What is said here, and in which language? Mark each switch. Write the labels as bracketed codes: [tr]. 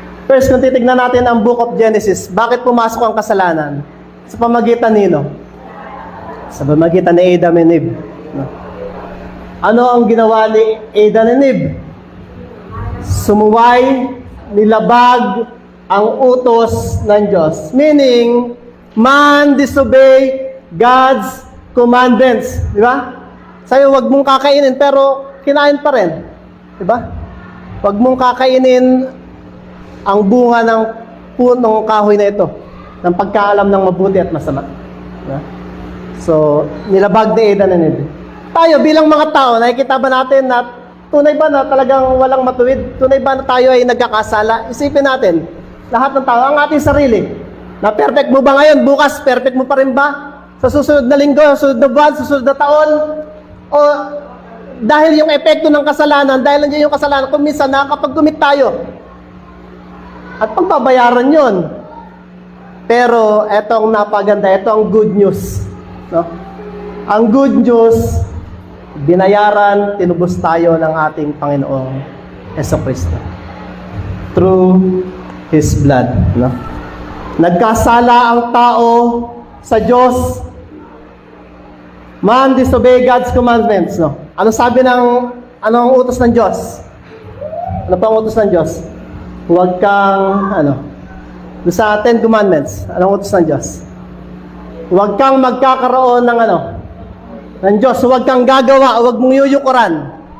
[tl] First, kung titignan natin ang Book of Genesis, bakit pumasok ang kasalanan? Sa pamagitan nino? Sa pamagitan ni Adam and Eve. Ano ang ginawa ni Adam and Eve? Sumuway, nilabag ang utos ng Diyos. [en] Meaning, man disobey God's commandments. [tl] Di ba? Sa'yo, wag mong kakainin, pero kinain pa rin. Di ba? Wag mong kakainin ang bunga ng punong kahoy na ito, ng pagkaalam ng mabuti at masama. Di ba? So, nilabag ni Adam and Eve. Tayo, bilang mga tao, nakikita ba natin na tunay ba na talagang walang matuwid? Tunay ba na tayo ay nagkakasala? Isipin natin, lahat ng tao, ang ating sarili, na perfect mo ba ngayon? Bukas, perfect mo pa rin ba? Sa susunod na linggo, sa susunod na buwan, sa susunod na taon? O dahil yung epekto ng kasalanan, dahil nandiyan yung kasalanan, kung minsan nakakapag-commit tayo. At pagbabayaran yon. Pero etong napaganda, ito ang good news. No? Ang good news, binayaran, tinubos tayo ng ating Panginoong Hesukristo [en] through His blood. [tl] No? Nagkasala ang tao sa Diyos. [en] Man disobey God's commandments. [tl] No? Ano sabi anong utos ng Diyos? Ano pa ang utos ng Diyos? Huwag kang, sa 10 commandments, anong utos ng Diyos? Huwag kang magkakaroon ng ng Diyos, huwag kang gagawa, huwag mong yuyukuran.